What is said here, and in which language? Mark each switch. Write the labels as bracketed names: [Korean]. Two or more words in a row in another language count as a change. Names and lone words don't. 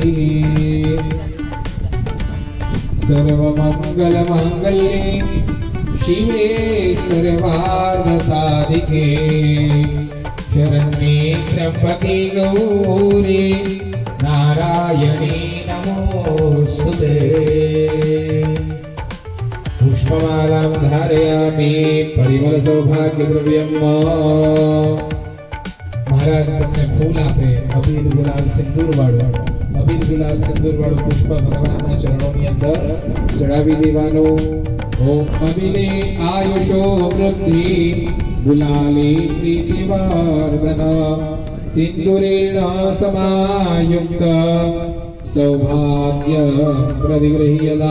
[Sanskrit] सर्वमंगलमांगल्ये शिवे सर्वार्थसाधिके शरण्ये त्र्यंबके गौरी नारायणी नमोस्तुते. पुष्पमालां धारयामि परिमल सौभाग्यद्रव्यं. [Gujarati] महाराज તમને ફૂલ આપે, અબીલ ગુલાલ સિંદૂર વાળું અબીલ ગુલાલ સિંદૂર વાળું પુષ્પ ભગવાનના ચરણોની અંદર ચડાવી દેવાનું. [Sanskrit] ઓમ અબીલે આયુષો વૃદ્ધિ ગુલાલે પ્રીતિવર્ધન સિંદૂરેણ સમાયુક્ત સૌભાગ્ય પ્રતિગૃહ્યતા.